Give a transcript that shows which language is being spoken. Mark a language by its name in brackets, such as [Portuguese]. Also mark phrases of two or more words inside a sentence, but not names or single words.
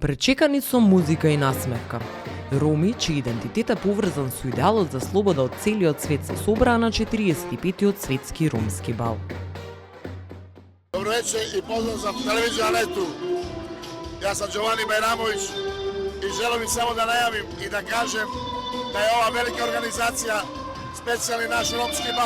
[Macedonian] Пречекани со музика и насмевка. Роми, чиј идентитет е поврзан со идеалот за слобода од целиот свет, се собраа на 45-тиот светски ромски бал. [Serbian] Dobro večer i pozdrav za televiziju Anetu. Ja sam Giovanni Bajramović i želim samo da najavim i da kažem da je ova velika organizacija specijalni naš romski bal.